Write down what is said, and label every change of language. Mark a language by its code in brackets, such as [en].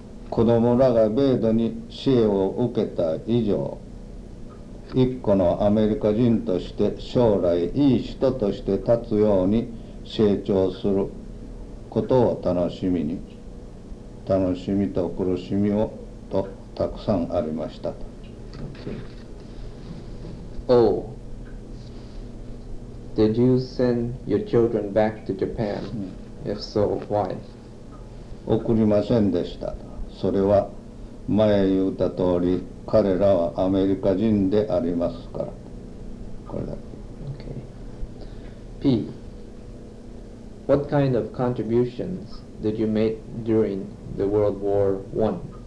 [ja] 子供らが米度に支援を受けた以上、一個のアメリカ人として将来いい人として立つように成長することを楽しみに。楽しみと苦しみをとたくさんありましたと。 [en] Okay. Oh, did you send your children back to Japan? If so, why? [ja] 送りませんでした。それは前言った通り、彼らはアメリカ人でありますから。これだけ。 [en] Okay. P. What kind of contributions did you make during the World War One?